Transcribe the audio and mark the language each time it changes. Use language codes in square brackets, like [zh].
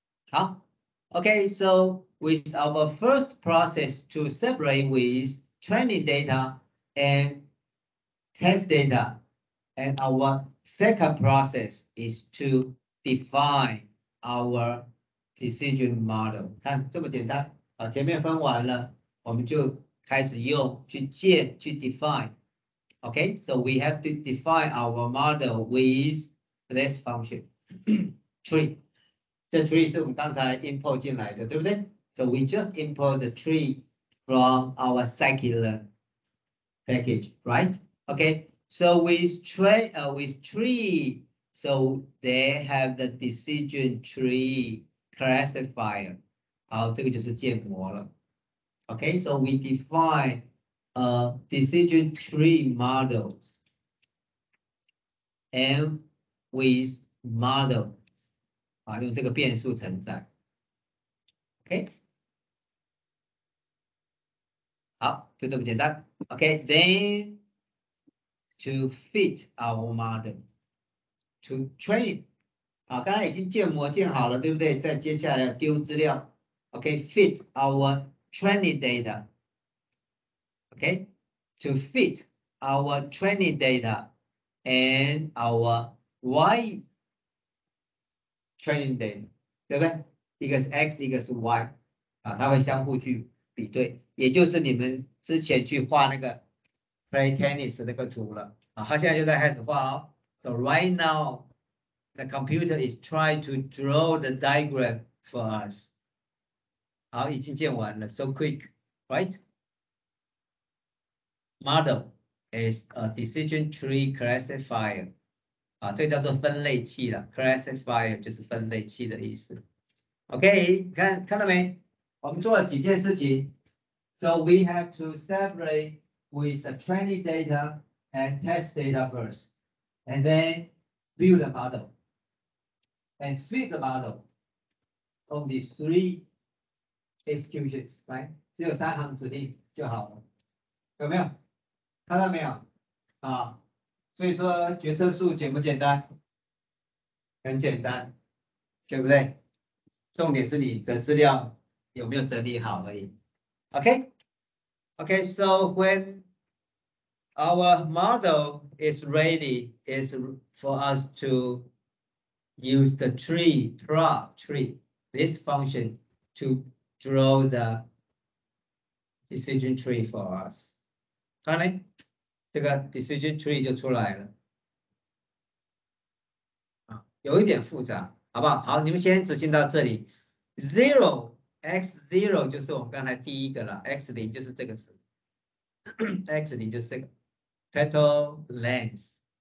[en] 好 ，OK, so with our first process to separate with training data and test data, and our second process is to define our decision model. [zh] 看这么简单啊，前面分完了，我们就开始用去建去 define. [en] Okay, so we have to define our model with this function tree. [zh] 这 tree 是我们刚才 import 进来的，对不对？ [en] So we just import the tree from our scikit-learn package, right? Okay, so with tree, so they have the decision tree classifier. [zh] 好，这个就是建模了。 [en] Okay, so we define decision tree models and with model 啊， [zh] 用这个变数承载。 OK， 好，就这么简单。 [en] OK, then to fit our model to train 啊， [zh] 刚才已经建模建好了，对不对？再接下来丢资料。 [en] OK, fit our training data. Okay, to fit our training data and our Y training data, [zh] 对不对？一个是 X， 一个是 Y， 啊，它会相互去比对，也就是你们之前去画那个 play tennis 那个图了啊，它现在就在开始画哦。 [en] So right now, the computer is trying to draw the diagram for us. [zh] 好，已经建完了 ， [en] so quick, right? Model is a decision tree classifier. [zh] 啊，这叫做分类器了 ，classifier 就是分类器的意思。 OK， 看到没？我们做了几件事情。 [en] So we have to separate with the training data and test data first, and then build a model and fit the model. Only 3 executions, right? [zh] 只有3行指令就好了。有没有看到没有啊？所以说决策树简不简单？很简单，对不对？重点是你的资料有没有整理好而已。 [en] Okay, so when our model is ready, is for us to use the tree, this function to draw the decision tree for us. [zh] 看呢，这个 decision tree 就出来了。啊，有一点复杂，好不好？好，你们先执行到这里。 x0 就是我们刚才第一个了 ，x0 就是这个词，x0 就是这个 petal length。